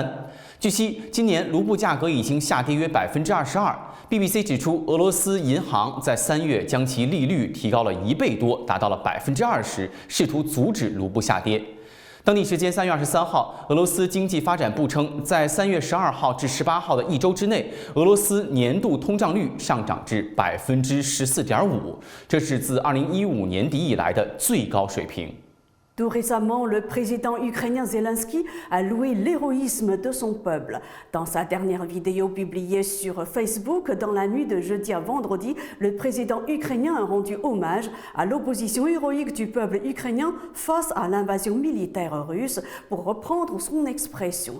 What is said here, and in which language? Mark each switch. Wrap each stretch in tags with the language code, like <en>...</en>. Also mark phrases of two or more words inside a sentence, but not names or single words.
<zh>据悉，今年卢布价格已经下跌约22%。BBC 指出，俄罗斯银行在3月将其利率提高了1倍多，达到了20%，试图阻止卢布下跌。当地时间3月23号，俄罗斯经济发展部称，在3月12号至18号的1周之内，俄罗斯年度通胀率上涨至14.5%，这是自2015年底以来的最高水平。</zh> <fr>Tout récemment, le président ukrainien Zelensky a loué l'héroïsme de son peuple. Dans sa dernière vidéo publiée sur Facebook dans la nuit de jeudi à vendredi, le président ukrainien a rendu hommage à l'opposition héroïque du peuple ukrainien face à l'invasion militaire russe, pour reprendre son expression.</fr>